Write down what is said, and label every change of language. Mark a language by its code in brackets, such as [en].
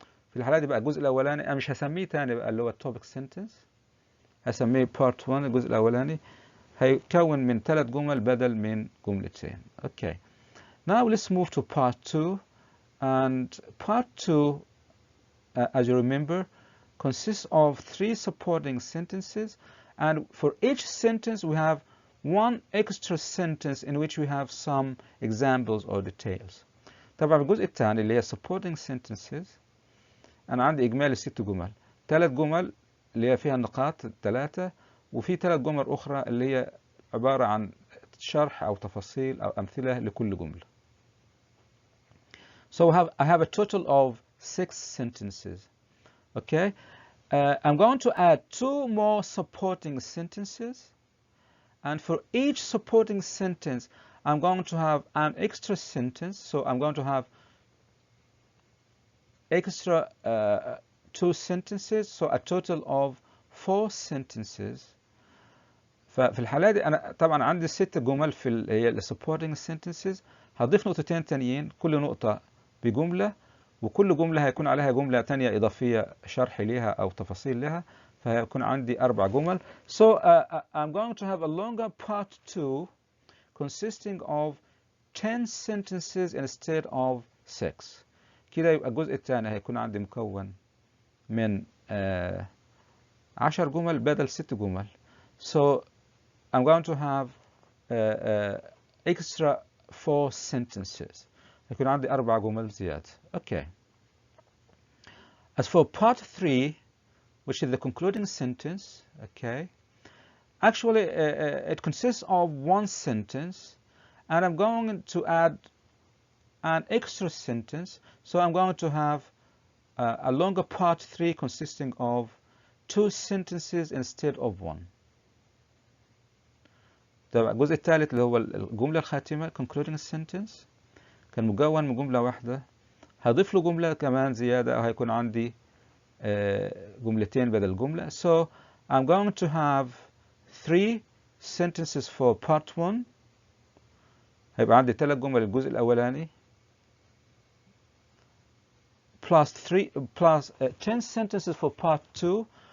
[ar] في الحالة دي بقى الجزء الأولاني أنا مش هسميه تاني بقى اللي هو topic sentence، هسميه part 1 الجزء الأولاني، هيكون من 3 جمل بدل من جملتين. [en] Okay. Now let's move to part 2. And part 2, as you remember, consists of 3 supporting sentences. And for each sentence, we have one extra sentence in which we have some examples or details. [ar] طبعا في الجزء الثاني اللي هي supporting sentences أنا عندي إجمالي 6 جمل. 3 جمل اللي هي فيها النقاط 3 وفي 3 جمل أخرى اللي هي عبارة عن شرح أو تفاصيل أو أمثلة لكل جملة. [en] So I have a total of 6 sentences. Okay, I'm going to add 2 more supporting sentences, and for each supporting sentence, I'm going to have an extra sentence. So I'm going to have extra 2 sentences, so a total of 4 sentences. [ar] ففي الحالة دي أنا طبعا عندي 6 جمل في هي supporting sentences. هضيف نقطتين تانيين، كل نقطة بجملة، وكل جملة هيكون عليها جملة تانية إضافية شرح ليها أو تفاصيل لها، فهيكون عندي 4 جمل. [en] So I'm going to have a longer part 2 consisting of 10 sentences instead of 6. [ar] كده يبقى الجزء الثاني هيكون عندي مكون من 10 جمل بدل 6 جمل. [en] So I'm going to have extra 4 sentences. [ar] هيكون عندي 4 جمل زيادة. Okay. [en] As for part 3, which is the concluding sentence, okay, actually it consists of 1 sentence, and I'm going to add an extra sentence. So I'm going to have a longer part 3 consisting of 2 sentences instead of 1. [ar] طبعا الجزء الثالث اللي هو الجملة الخاتمة concluding sentence كان مكون من جملة واحدة، هضيف له جملة كمان زيادة أو هيكون عندي جملتين بدل جملة. [en] So I'm going to have 3 sentences for part 1. [ar] هيبقى عندي 3 جمل الجزء الأولاني [en] plus 10 sentences for part 2.